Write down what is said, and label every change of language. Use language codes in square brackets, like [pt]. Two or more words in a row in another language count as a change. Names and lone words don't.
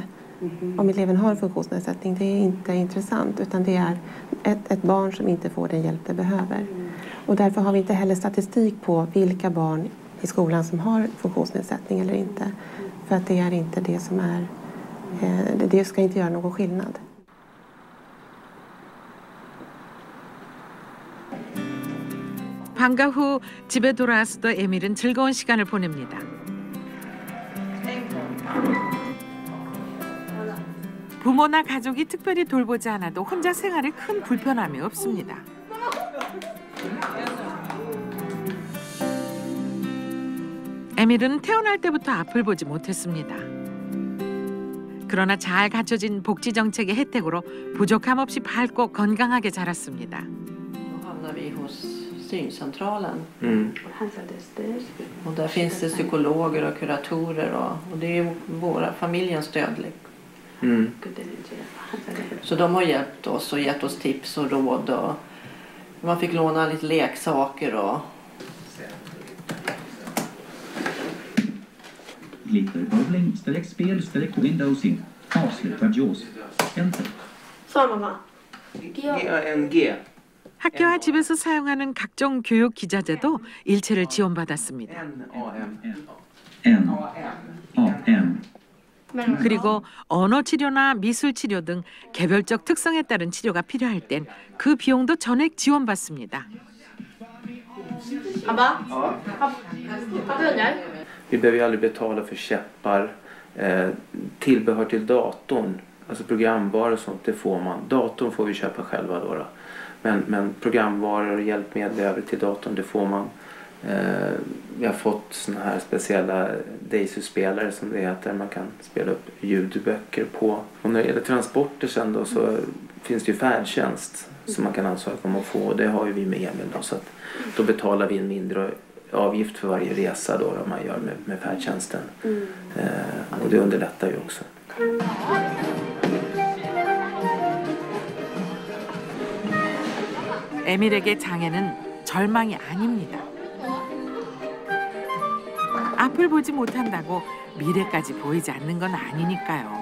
[sv] Om eleven har funktionsnedsättning, det är inte intressant utan det är ett barn som inte får den hjälp det behöver. Och därför har vi inte heller statistik på vilka barn i skolan som har funktionsnedsättning eller inte. För att det är inte det som är, det ska inte göra någon skillnad. [ko] 방과 후 집에 돌아와서도 에밀은 즐거운 시간을 보냅니다. 부모나 가족이 특별히 돌보지 않아도 혼자 생활에 큰 불편함이 없습니다. 에밀은 태어날 때부터 앞을 보지 못했습니다. 그러나 잘 갖춰진 복지 정책의 혜택으로 부족함 없이 밝고 건강하게 자랐습니다. [sv] Vi hos syncentralen. Och där finns det psykologer och kuratorer och det är våra familjens stöd. Så de har hjälpt oss och gett oss tips och råd och man fick låna lite leksaker och Glitter bowling spel Windows in avsluta JAWS enter. Så mamma. En G. [ko] 학교와 집에서 사용하는 각종 교육 기자재도 일체를 지원받았습니다. AM. 그리고 언어 치료나 미술 치료 등 개별적 특성에 따른 치료가 필요할 땐 그 비용도 전액 지원받습니다. Abba? [sv] Vi behöver aldrig betala för käppar, tillbehör till datorn, alltså programvaror och sånt, det får man. Datorn får vi köpa själva då. Men programvaror och hjälpmedel över till datorn, det får man. Vi har fått såna här speciella Daisy-spelare som det heter. Man kan spela upp ljudböcker på. Och när det gäller transporter sen då så finns det ju färdtjänst som man kan ansöka om att få. Det har ju vi med Emil då, så att då betalar vi en mindre avgift för varje resa då man gör med färdtjänsten. Och det underlättar ju också. [ko] 에밀에게 장애는 절망이 아닙니다. 앞을 보지 못한다고 미래까지 보이지 않는 건 아니니까요.